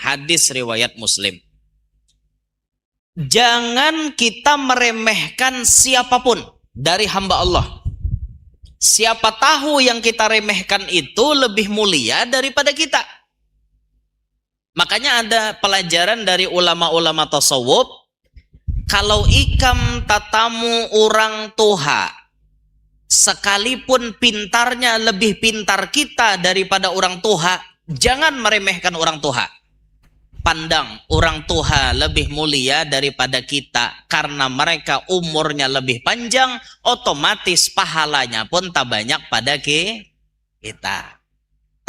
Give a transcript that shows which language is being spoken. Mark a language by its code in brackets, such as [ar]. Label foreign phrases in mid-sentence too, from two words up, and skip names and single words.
[id] Hadis riwayat Muslim. Jangan kita meremehkan siapapun dari hamba Allah. Siapa tahu yang kita remehkan itu lebih mulia daripada kita. Makanya ada pelajaran dari ulama-ulama tasawuf. [bjn] Kalau ikam tatamu orang tuha, sekalipun pintarnya lebih pintar kita daripada orang tuha, jangan meremehkan orang tuha. [id] Pandang orang tuha lebih mulia daripada kita karena mereka umurnya lebih panjang, otomatis pahalanya pun tak banyak pada kita.